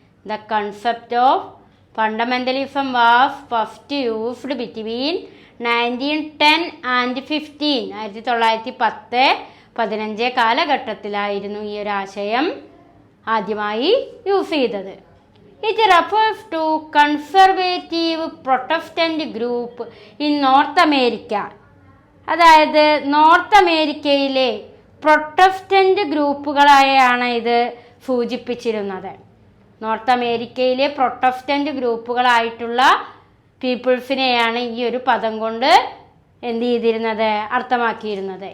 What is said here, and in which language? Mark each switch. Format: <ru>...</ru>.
<en>The concept of fundamentalism was first used between 1910 and 15.</en> <ml>1910-15 കാലഘട്ടത്തിലായിരുന്നു ഈ ഒരു ആശയം ആദ്യമായി യൂസ് ചെയ്തത്.</ml> <en>It refers to conservative Protestant group in North America.</en> <ml>അതായത് north അമേരിക്കയിലെ പ്രൊട്ടസ്റ്റന്റ് ഗ്രൂപ്പുകളായാണ് ഇത് സൂചിപ്പിച്ചിരുന്നത്. നോർത്ത് അമേരിക്കയിലെ പ്രൊട്ടസ്റ്റന്റ് ഗ്രൂപ്പുകളായിട്ടുള്ള പീപ്പിൾസിനെയാണ് ഈ ഒരു പദം കൊണ്ട് എന്ത് ചെയ്തിരുന്നത്, അർത്ഥമാക്കിയിരുന്നത്.</ml>